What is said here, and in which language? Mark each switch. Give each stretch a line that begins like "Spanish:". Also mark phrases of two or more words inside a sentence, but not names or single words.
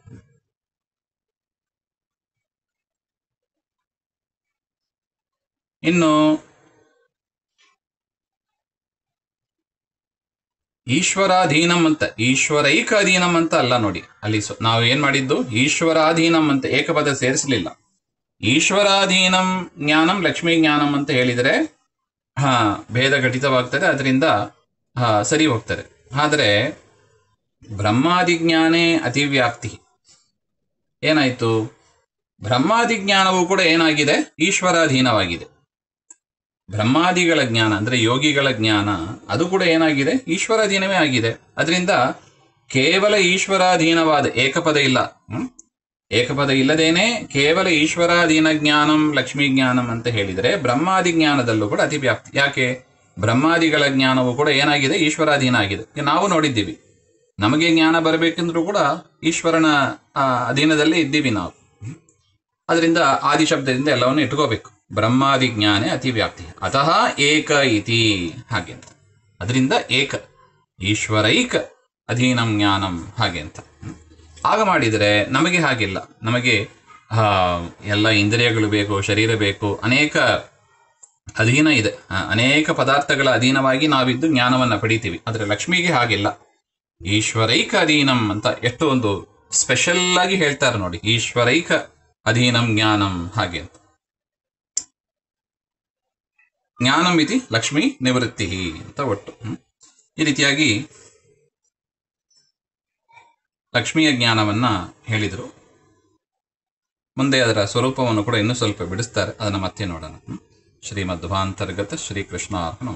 Kannada: ಇನ್ನು ಈಶ್ವರಾಧೀನಂ ಅಂತ,
Sanskrit: ಈಶ್ವರೈಕ ಅಧೀನಂ
Kannada: ಅಂತ ಅಲ್ಲ ನೋಡಿ. ಅಲ್ಲಿ ನಾವು ಏನ್ ಮಾಡಿದ್ದು? ಈಶ್ವರಾಧೀನಂ ಅಂತ ಏಕಪದ ಸೇರಿಸಲಿಲ್ಲ.
Sanskrit: ಈಶ್ವರಾಧೀನಂ ಜ್ಞಾನಂ ಲಕ್ಷ್ಮೀ ಜ್ಞಾನಂ
Kannada: ಅಂತ ಹೇಳಿದರೆ ಭೇದ ಘಟಿತವಾಗ್ತದೆ, ಅದರಿಂದ ಸರಿ ಹೋಗ್ತದೆ.
Sanskrit: ಆದರೆ ಬ್ರಹ್ಮಾದಿ ಜ್ಞಾನೇ ಅತಿವ್ಯಾಪ್ತಿ.
Kannada: ಏನಾಯ್ತು? ಬ್ರಹ್ಮಾದಿ ಜ್ಞಾನವೂ ಕೂಡ ಏನಾಗಿದೆ? ಈಶ್ವರಾಧೀನವಾಗಿದೆ. ಬ್ರಹ್ಮಾದಿಗಳ ಜ್ಞಾನ ಅಂದ್ರೆ ಯೋಗಿಗಳ ಜ್ಞಾನ, ಅದು ಕೂಡ ಏನಾಗಿದೆ? ಈಶ್ವರಾಧೀನವೇ ಆಗಿದೆ. ಅದರಿಂದ ಕೇವಲ ಈಶ್ವರಾಧೀನವಾದ ಏಕಪದ ಇಲ್ಲ, ಏಕಪದ ಇಲ್ಲದೇನೆ ಕೇವಲ
Sanskrit: ಈಶ್ವರಾಧೀನ ಜ್ಞಾನಂ ಲಕ್ಷ್ಮೀ ಜ್ಞಾನಂ
Kannada: ಅಂತ ಹೇಳಿದರೆ ಬ್ರಹ್ಮಾದಿ ಜ್ಞಾನದಲ್ಲೂ ಕೂಡ ಅತಿವ್ಯಾಪ್ತಿ. ಯಾಕೆ? ಬ್ರಹ್ಮಾದಿಗಳ ಜ್ಞಾನವೂ ಕೂಡ ಏನಾಗಿದೆ? ಈಶ್ವರಾಧೀನ ಆಗಿದೆ. ನಾವು ನೋಡಿದ್ದೀವಿ, ನಮಗೆ ಜ್ಞಾನ ಬರಬೇಕೆಂದ್ರೂ ಕೂಡ ಈಶ್ವರನ ಅಧೀನದಲ್ಲೇ ಇದ್ದೀವಿ ನಾವು. ಅದರಿಂದ ಆದಿಶಬ್ದದಿಂದ ಎಲ್ಲವನ್ನು ಇಟ್ಕೋಬೇಕು.
Sanskrit: ಬ್ರಹ್ಮಾದಿ ಜ್ಞಾನೇ ಅತಿವ್ಯಾಪ್ತಿ ಅತಃ ಏಕ ಇತಿ
Kannada: ಹಾಗೆ ಅಂತ. ಅದರಿಂದ ಏಕ,
Sanskrit: ಈಶ್ವರೈಕ ಅಧೀನಂ ಜ್ಞಾನಂ
Kannada: ಹಾಗೆ ಅಂತ. ಆಗ ಮಾಡಿದರೆ ನಮಗೆ ಹಾಗಿಲ್ಲ. ನಮಗೆ ಎಲ್ಲ ಇಂದ್ರಿಯಗಳು ಬೇಕು, ಶರೀರ ಬೇಕು, ಅನೇಕ ಅಧೀನ ಇದೆ, ಅನೇಕ ಪದಾರ್ಥಗಳ ಅಧೀನವಾಗಿ ನಾವಿದ್ದು ಜ್ಞಾನವನ್ನ ಪಡಿತೀವಿ. ಆದರೆ ಲಕ್ಷ್ಮಿಗೆ ಹಾಗಿಲ್ಲ.
Sanskrit: ಈಶ್ವರೈಕ ಅಧೀನಂ
Kannada: ಅಂತ ಎಷ್ಟು ಒಂದು ಸ್ಪೆಷಲ್ ಆಗಿ ಹೇಳ್ತಾರೆ ನೋಡಿ.
Sanskrit: ಈಶ್ವರೈಕ ಅಧೀನಂ ಜ್ಞಾನಂ
Kannada: ಹಾಗೆ ಅಂತ.
Sanskrit: ಜ್ಞಾನಂ ಇತಿ ಲಕ್ಷ್ಮೀ ನಿವೃತ್ತಿ
Kannada: ಅಂತ ಒಟ್ಟು. ಈ ರೀತಿಯಾಗಿ ಲಕ್ಷ್ಮಿಯ ಜ್ಞಾನವನ್ನ ಹೇಳಿದರು. ಮುಂದೆ ಅದರ ಸ್ವರೂಪವನ್ನು ಕೂಡ ಇನ್ನೂ ಸ್ವಲ್ಪ ಬಿಡಿಸ್ತಾರೆ, ಅದನ್ನು ಮತ್ತೆ ನೋಡೋಣ.
Sanskrit: ಶ್ರೀಮಧ್ವಾಂತರ್ಗತ ಶ್ರೀಕೃಷ್ಣ ಅರ್ಪಣಮಸ್ತು.